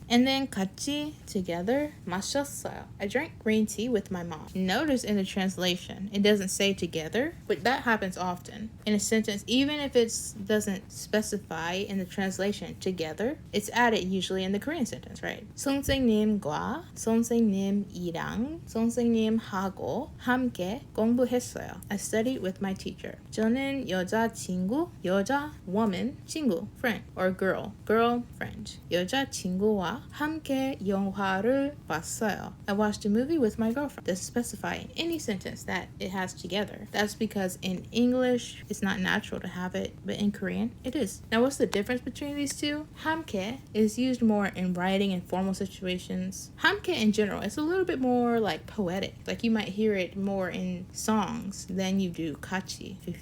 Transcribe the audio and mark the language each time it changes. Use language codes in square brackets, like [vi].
[en] And then 같이, together, 마셨어요. I drank green tea with my mom. Notice in the translation, it doesn't say together, but that happens often in a sentence. Even if it doesn't specify in the translation together, it's added usually in the Korean sentence, right? [ko] 선생님과 선생님이랑 선생님하고 함께 공부했어요. [en] I studied with my teacher. [ko] 저는 여자친구, [en] 여자, woman, 친구, friend, or girl, friend. [ko] 여자친구와 함께 영화를 봤어요. [en] I watched a movie with my girlfriend. Doesn't specify in any sentence that it has together. That's because in English, it's not natural to have it, but in Korean, it is. Now, what's the difference between these two? 함께 is used more in writing and formal situations. 함께 in general, it's a little bit more like poetic. Like you might hear it more in songs than you do 같이.